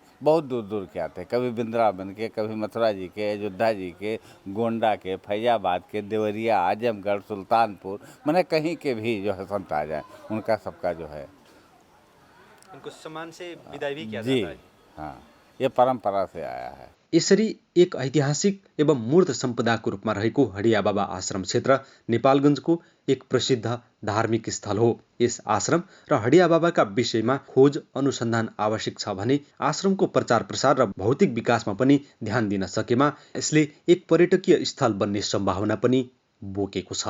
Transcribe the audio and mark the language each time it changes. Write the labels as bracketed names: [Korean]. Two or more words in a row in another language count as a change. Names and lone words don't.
[Hindi] बहुत दूर दूर के आते हैं, कभी वृंदावन के, कभी मथुरा जी के, अयोध्या जी के, गोंडा के, फैजाबाद के, देवरिया, आजमगढ़, सुल्तानपुर, मैंने कहीं के भी जो है संत आ जाए, उनका सबका जो है उनको सम्मान से विदाई भी किया जी जाता है। हाँ। ये परंपरा से आया है। [Nepali] यसरी एक ऐतिहासिक एवं मूर्त सम्पदाको रूपमा रहेको हडिया बाबा आश्रम क्षेत्र नेपालगञ्जको एक प्रसिद्ध धार्मिक स्थल हो। यस आश्रम र हडिया बाबाका विषयमा खोज अनुसन्धान आवश्यक छ भने आश्रमको प्रचार प्रसार र भौतिक विकासमा पनि ध्यान दिन सकेमा यसले एक पर्यटकीय स्थल बन्ने सम्भावना पनि बोकेको छ।